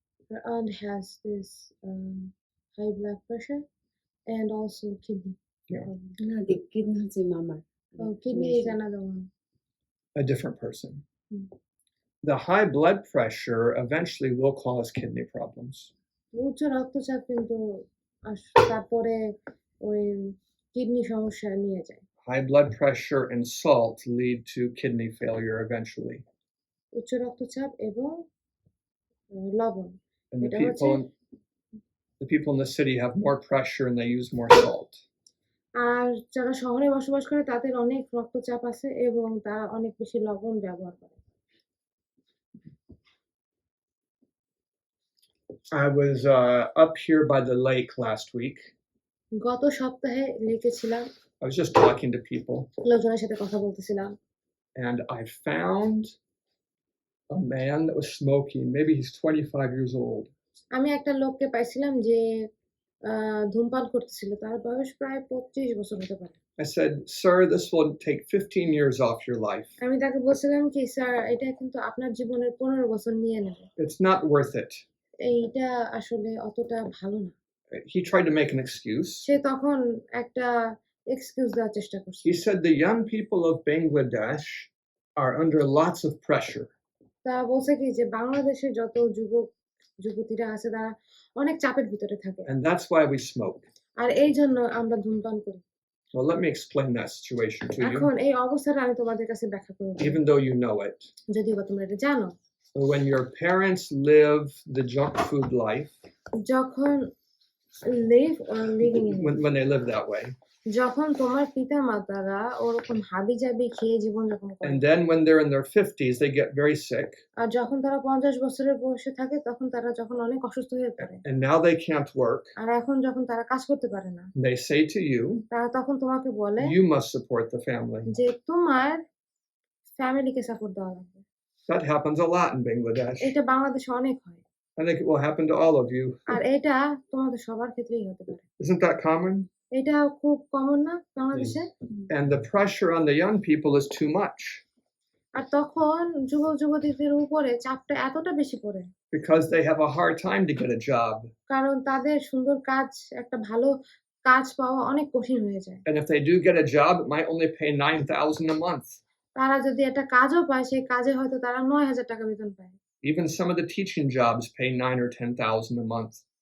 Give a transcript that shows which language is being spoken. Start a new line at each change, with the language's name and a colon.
English: Her aunt has this high blood pressure and also kidney Yeah. problem.
Bangla: না, kidney হচ্ছে মামার।
English: Oh, kidney is another one. A different person. Hmm. The high blood pressure eventually will cause kidney problems.
Bangla: উচ্চ রক্তচাপ কিন্তু তারপরে ওই kidney সমস্যা নিয়ে যায়।
English: High blood pressure and salt lead to kidney failure eventually.
Bangla: উচ্চ রক্তচাপ এবং লবণ।
English: And the It people in the city have more pressure and they use more salt.
Bangla: আর যারা শহরে বসবাস করে তাদের অনেক রক্তচাপ আছে এবং তারা অনেক বেশি লবণ ব্যবহার করে।
English: I was up here by the lake last week.
Bangla: গত সপ্তাহে লেকে ছিলাম,
English: I was just talking to people,
Bangla: লোকজনের সাথে কথা বলতেছিলাম,
English: and I found a man that was smoking. Maybe he's 25 years old.
Bangla: আমি একটা লোককে পাইছিলাম যে ধূমপান করতেছিল, তার বয়স প্রায় 25 বছর হতে পারে।
English: I said, "Sir, this will take 15 years off your life.
Bangla: আমি তাকে বলছিলাম কি, স্যার এটা কিন্তু আপনার জীবনের 15 বছর নিয়ে নেবে,
English: It's not worth it."
Bangla: এইটা আসলে অতটা ভালো না।
English: He tried to make an excuse.
Bangla: সে তখন একটা এক্সকিউজ দেওয়ার চেষ্টা করছে।
English: He said the young people of Bangladesh are under lots of pressure.
Bangla: তা বলছে কি যে বাংলাদেশের যত যুবক যুবতীরা আছে তারা অনেক চাপের ভিতরে থাকে,
English: And that's why we smoke.
Bangla: আর এই জন্য আমরা ধূমপান করি।
English: Well, let me explain that situation to you,
Bangla: এখন এই অবস্থাটা আমি তোমাদের কাছে ব্যাখ্যা করব,
English: even though you know it.
Bangla: যদিও বা তোমরা এটা জানো।
English: When your parents live the junk food life,
Bangla: যখন
English: live or living in it, when they live that way,
Bangla: যখন তোমার পিতা মাতারা ওরকম হাবিজাবি খেয়ে জীবনযাপন করে,
English: and then when they're in their 50s, they get very sick,
Bangla: আর যখন তারা 50 বছরের বয়সে থাকে তখন তারা যখন অনেক অসুস্থ হয়ে পড়ে,
English: and now they can't work,
Bangla: আর এখন যখন তারা কাজ করতে পারে না,
English: they say to you,
Bangla: তারা তখন তোমাকে বলে
English: you must support the family.
Bangla: যে তোমার ফ্যামিলিকে সাপোর্ট দেওয়া লাগবে।
English: That happens a lot in Bangladesh.
Bangla: এটা বাংলাদেশে অনেক হয়,
English: I think it will happen to all of you.
Bangla: আর এটা তোমাদের সবার ক্ষেত্রেই হতে পারে।
English: Isn't that common?
Bangla: এটা খুব কমন না বাংলাদেশে?
English: And the pressure on the young people is too much
Bangla: আর তখন যুবক যুবতীদের উপরে চাপটা এতটা বেশি পড়ে,
English: because they have a hard time to get a job.
Bangla: কারণ তাদের সুন্দর কাজ, একটা ভালো কাজ পাওয়া অনেক কঠিন হয়ে যায়।
English: And if they do get a job, it might only pay 9,000 a month.
Bangla: তারা যদি একটা কাজও পায়, সেই কাজে হয়তো তারা 9,000 টাকা বেতন পায়।
English: Even some of the teaching jobs pay 9 or 10,000 a month.